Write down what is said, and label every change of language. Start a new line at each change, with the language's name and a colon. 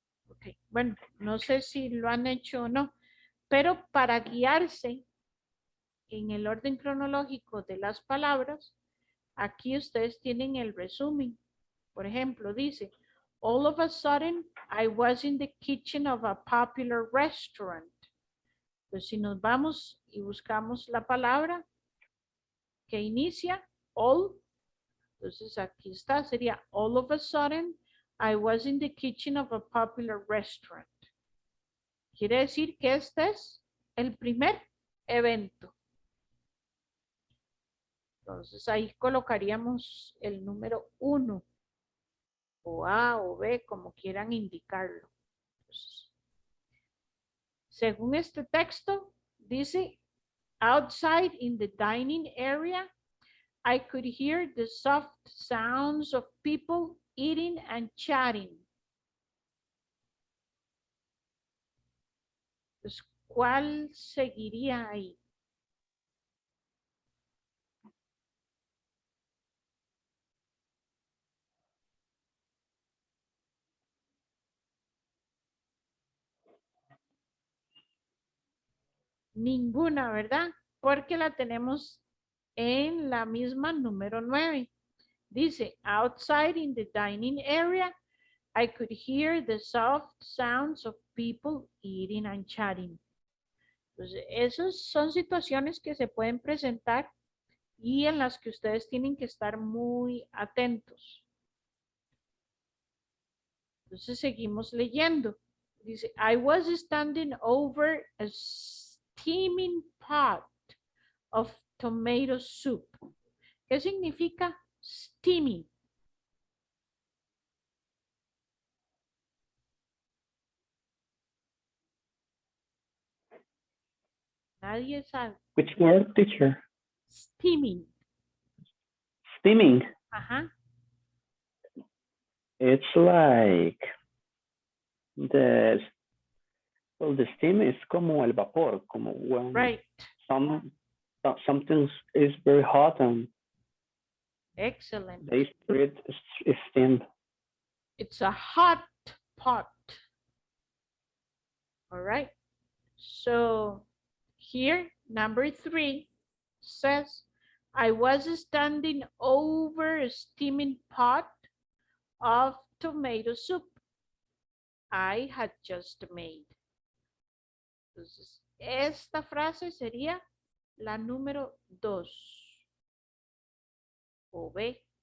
Spanish: Okay. Bueno, no sé si lo han hecho o no, pero para guiarse en el orden cronológico de las palabras, aquí ustedes tienen el resumen. Por ejemplo, dice,
English: all of a sudden, I was in the kitchen of a popular restaurant.
Spanish: Pues si nos vamos y buscamos la palabra que inicia, all, entonces aquí está, sería,
English: all of a sudden, I was in the kitchen of a popular restaurant.
Spanish: Quiere decir que este es el primer evento. Entonces ahí colocaríamos el número 1, o A o B, como quieran indicarlo. Entonces, según este texto, dice,
English: outside in the dining area, I could hear the soft sounds of people eating and chatting.
Spanish: Entonces, ¿cuál seguiría ahí? Ninguna, ¿verdad? Porque la tenemos en la misma número 9. Dice,
English: outside in the dining area, I could hear the soft sounds of people eating and chatting.
Spanish: Entonces, esas son situaciones que se pueden presentar y en las que ustedes tienen que estar muy atentos. Entonces, seguimos leyendo. Dice,
English: I was standing over a steaming pot of tomato soup.
Spanish: ¿Qué significa steaming? Nadie sabe.
English: Which word, teacher? Steaming. Steaming. Ajá. It's like the steam
Spanish: es como el vapor, como
English: when Right. something is very hot and Excellent. they spread steam. It's a hot pot. All right. So here, number 3 says, I was standing over a steaming pot of tomato soup I had just made.
Spanish: Entonces, esta frase sería la número 2 o B.